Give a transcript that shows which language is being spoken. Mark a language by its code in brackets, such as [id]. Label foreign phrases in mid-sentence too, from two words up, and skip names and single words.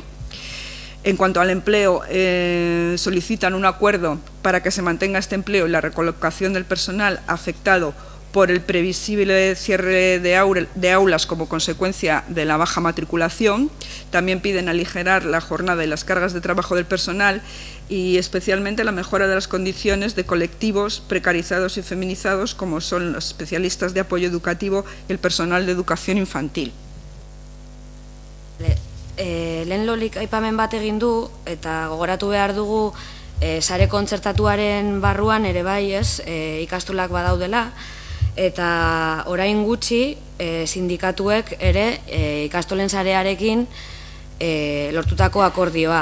[es] En cuanto al empleo, solicitan un acuerdo para que se mantenga este empleo y la recolocación del personal afectado por el previsible cierre de aulas como consecuencia de la baja matriculación. También piden aligerar la jornada y las cargas de trabajo del personal y especialmente la mejora de las condiciones de colectivos precarizados y feminizados como son los especialistas de apoyo educativo y el personal de educación infantil. [eu] Lehen lolik aipamen bat egin du, eta gogoratu behar dugu sare kontzertatuaren barruan ere bai, ikastolak badaudela, eta orain gutxi sindikatuek ere ikastolen sarearekin lortutako akordioa.